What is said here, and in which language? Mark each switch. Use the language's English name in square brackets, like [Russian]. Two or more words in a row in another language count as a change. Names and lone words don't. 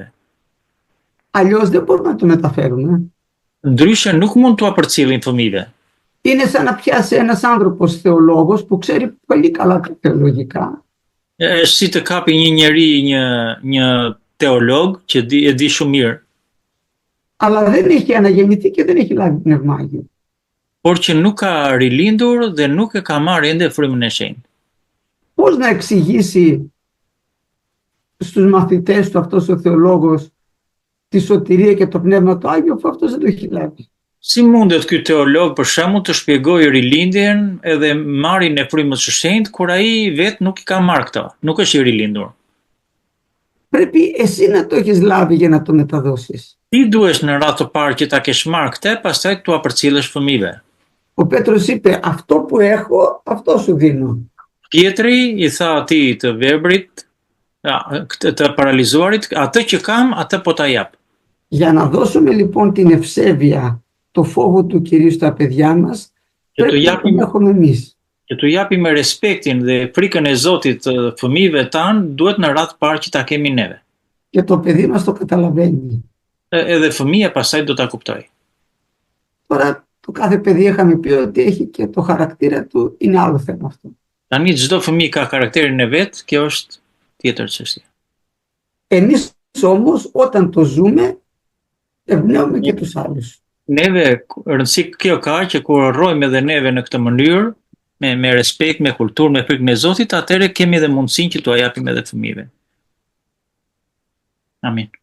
[Greek] Αλλιώς δεν μπορούμε να το μεταφέρουμε. [Albanian] Ndryshe nuk mund t'u apërcjellim fëmijëve. [Greek] Είναι σαν να πιάσει ένας άνθρωπος θεολόγος που ξέρει πολύ καλά τα θεολογικά. [Albanian] Është si të kapi një njeri një teolog që e di shumë mirë. [Greek] Αλλά δεν έχει αναγεννηθεί και δεν έχει λάβει πνεύμα Άγιο. [Albanian] Por që nuk ka rilindur dhe nuk e ka marrë ende frymën e shenjtë. [Greek] Πώς να εξηγήσει στους μαθητές του αυτός ο θεολόγος τη σωτηρία και το πνεύμα του Άγιο, αφού αυτός δεν το έχει λάβει? [Albanian] Si mundet ky teolog për shembull të shpjegojë rilindjen edhe marrjen e frymës së shenjtë kur ai vetë nuk i ka marrë këto, nuk është i rilindur? [Greek] Πρέπει εσύ να το έχεις λάβει για να το μεταδώσεις. [Albanian] Ti duhesh në radhë të parë që ta kesh marrë këtë, pastaj t'u apërcjellësh fëmijëve. [Greek] Ο Πέτρος είπε, αυτό που έχω, αυτό σου δίνω. [Albanian] Pietri i tha atij të verbrit, të paralizuarit, atë që kam, atë po ta jap. [Greek] Για να δώσουμε λοιπόν την ευσέβεια, το φόβο του Κυρίου στα παιδιά μας, πρέπει να τον έχουμε εμείς. [Albanian] Që t'u japim me respektin dhe frikën e Zotit të fëmijëve tanë, duhet në radhë parë që ta kemi neve. [Greek] Και το παιδί μας το καταλαβαίνει. [Albanian] Edhe fëmia pastaj do ta kuptoj. [Greek] Τώρα το κάθε παιδί είχαμε πει ότι έχει και το χαρακτήρα του, είναι άλλο θέμα αυτό. [Albanian] Tani çdo fëmijë ka karakterin e vet, kjo është tjetër çështje. [Greek] Εμείς όμως όταν το ζούμε, εμπνέουμε και τους άλλους. [Albanian] Neve rëndësi kjo ka që kur rrojmë edhe neve në këtë mënyrë, me respekt, me kulturë, me frikën e Zotit, atëherë kemi edhe mundësinë që t'u japim edhe fëmijëve. Amin.